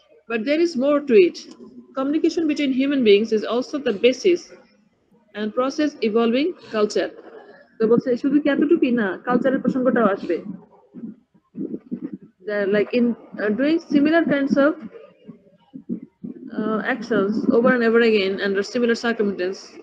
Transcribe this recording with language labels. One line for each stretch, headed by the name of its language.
English: But there is more to it. Communication between human beings is also the basis and process evolving culture.
Bangla: তো বলছে শুধু কি এতটুকুই না, কালচারের প্রসঙ্গটাও আসবে।
English: Like in doing similar kinds of actions over and over again under similar circumstance